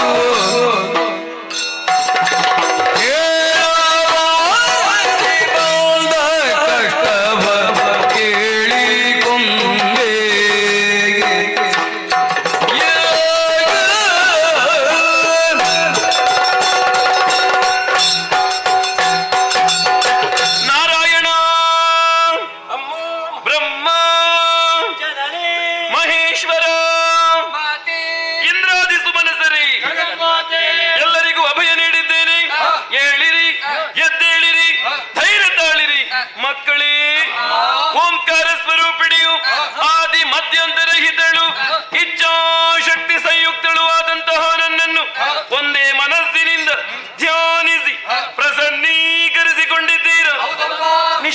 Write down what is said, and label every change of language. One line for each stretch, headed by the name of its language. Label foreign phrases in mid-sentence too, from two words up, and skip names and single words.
Kannada: ಬಂದ ಕಷ್ಟವ ಕೇಳಿಕೊಂಡೆ ನಾರಾಯಣ ಅಮ್ಮ ಬ್ರಹ್ಮ ಜನನಿ ಮಹೇಶ್ವರ ಮಾತೆ ಇಂದ್ರಾದಿ ಸುಮನಸರಿ ಜಗನ್ಮಾತೆ ಎಲ್ಲರಿಗೂ ಅಭಯ ನೀಡಿದ್ದೇನೆ. ಏಳಿರಿ, ಎದ್ದೇಳಿರಿ, ಧೈರ್ಯ ತಾಳಿರಿ ಮಕ್ಕಳೇ. ಓಂಕಾರ ಸ್ವರೂಪಿಣಿಯು ಆದಿ ಮಧ್ಯಂತರಹಿತಳು ಇಚ್ಛಾಶಕ್ತಿ ಸಂಯುಕ್ತಳು ಆದಂತಹ ನನ್ನನ್ನು ಒಂದೇ ಮನಸ್ಸಿನಿಂದ ಧ್ಯಾನಿಸಿ ಪ್ರಸನ್ನೀಕರಿಸಿಕೊಂಡಿದ್ದೀರ.